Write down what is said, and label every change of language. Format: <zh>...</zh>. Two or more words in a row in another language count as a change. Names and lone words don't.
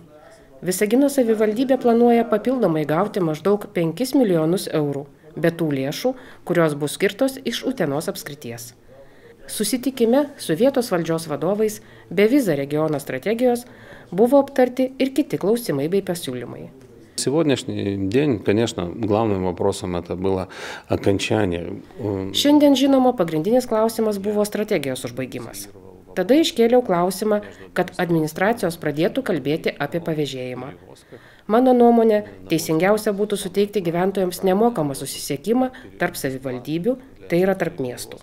<lt>Visagino savivaldybė planuoja papildomai gauti maždaug 5 milijonus eurų, be tų lėšų, kurios bus skirtos iš Utenos apskrities. Susitikime su vietos valdžios vadovais be Viza regiono strategijos buvo aptarti ir kiti klausimai bei pasiūlymai.</lt> <ru>Сегодняшний день, конечно, главным вопросом это было окончание.</ru> <lt>Šiandien, žinoma, pagrindinis klausimas buvo strategijos užbaigimas. Tada iškėliau klausimą, kad administracijos pradėtų kalbėti apie pavėžėjimą. Mano nuomonė, teisingiausia būtų suteikti gyventojams nemokamą susisiekimą tarp savivaldybių, tai yra tarp miestų.</lt>